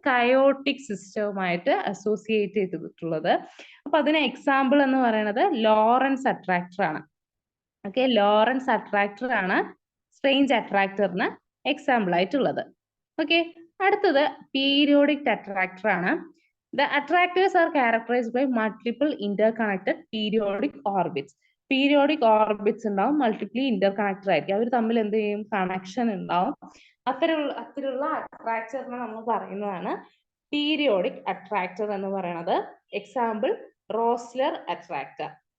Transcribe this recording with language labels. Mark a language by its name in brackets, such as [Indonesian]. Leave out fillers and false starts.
[Malayalam] Chaotic സിസ്റ്റവുമായിട്ട് associate ചെയ്തിട്ടുള്ളത്. അപ്പൊ അതിന് എക്സാമ്പിൾ എന്ന് പറയുന്നത് ലോറൻസ് അട്രാക്ടർ ആണ്. ഓക്കെ, ലോറൻസ് അട്രാക്ടർ ആണ് സ്ട്രേഞ്ച് അട്രാക്ടറിന് എക്സാമ്പിൾ ആയിട്ടുള്ളത്. ഓക്കെ, അടുത്തത് പീരിയോഡിക് അട്രാക്ടർ ആണ്. [English] The attractors are characterized by multiple interconnected periodic orbits. [Malayalam] Periodic orbits ഉണ്ടാവും, മൾട്ടിപ്ലി ഇന്റർകണക്റ്റഡ് ആയിരിക്കും. അവർ തമ്മിൽ എന്ത് ചെയ്യും? കണക്ഷൻ ഉണ്ടാവും. അത്തരമുള്ള അട്രാക്ടറിനെ നമ്മൾ പറയുന്നതാണ് പീരിയോഡിക് അട്രാക്ടർ എന്ന് പറയുന്നത്. Example റോസ്ലർ attractor.